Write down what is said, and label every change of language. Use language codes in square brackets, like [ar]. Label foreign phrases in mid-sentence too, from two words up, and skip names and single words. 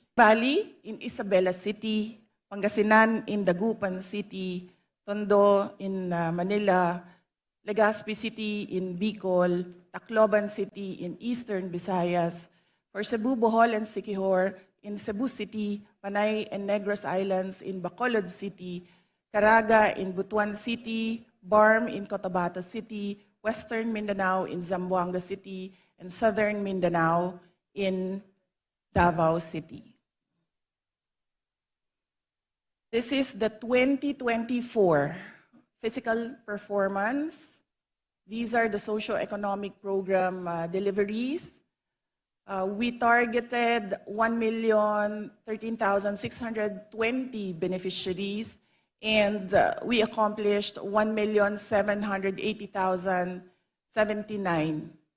[en] Bali in Isabela City, Pangasinan in Dagupan City, Tondo in Manila, Legazpi City in Bicol, Tacloban City in Eastern Visayas, for Cebu, Bohol, and Siquijor in Cebu City, Panay and Negros Islands in Bacolod City, Caraga in Butuan City, Barm in Cotabato City, Western Mindanao in Zamboanga City, and Southern Mindanao in Davao City. This is the 2024 physical performance. These are the socio-economic program deliveries. We targeted 1,013,620 beneficiaries, and we accomplished 1,780,079.